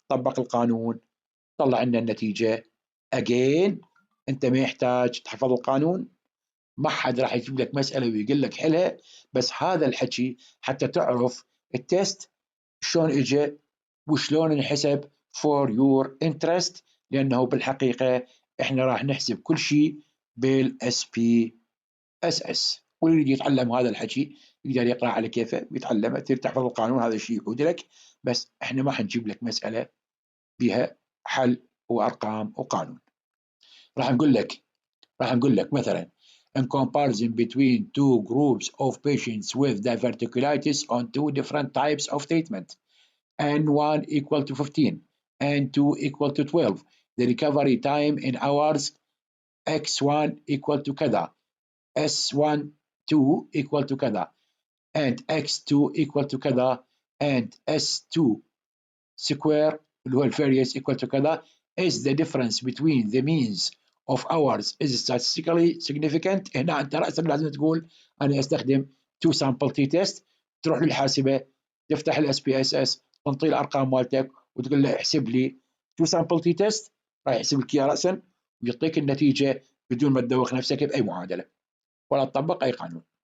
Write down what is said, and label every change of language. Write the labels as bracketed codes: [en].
[ar] طبق القانون طلع لنا النتيجة. again أنت ما يحتاج تحفظ القانون ما حد راح يجيب لك مسألة ويقول لك حلها بس هذا الحكي حتى تعرف التست شلون اجى وشلون انحسب [en] for your interest [ar] لأنه بالحقيقة احنا راح نحسب كل شيء بالSPSS واللي يريد يتعلم هذا الحكي يقدر يقرأ على كيفه ويتعلم تحفظ القانون هذا الشيء يعود لك بس احنا ما حنجيب لك مسألة بها حل وأرقام وقانون. راح نقول لك مثلا [en] in comparison between two groups of patients with diverticulitis on two different types of treatment. N1 equal to 15, N2 equal to 12. The recovery time in hours X1 equal to كذا, S1 2 equal to كذا, and X2 equal to كذا, and S2 square اللي هو الفاريance equal to كذا, is the difference between the means of hours is statistically significant. [ar] هنا انت رأسا لازم تقول انا استخدم two sample t test. تروح للحاسبة تفتح الاس بي اس اس تنطي الارقام مالتك وتقول له احسب لي two sample t test، راح يحسب لك اياها رأسا ويعطيك النتيجة بدون ما تدوخ نفسك بأي معادلة ولا تطبق أي قانون.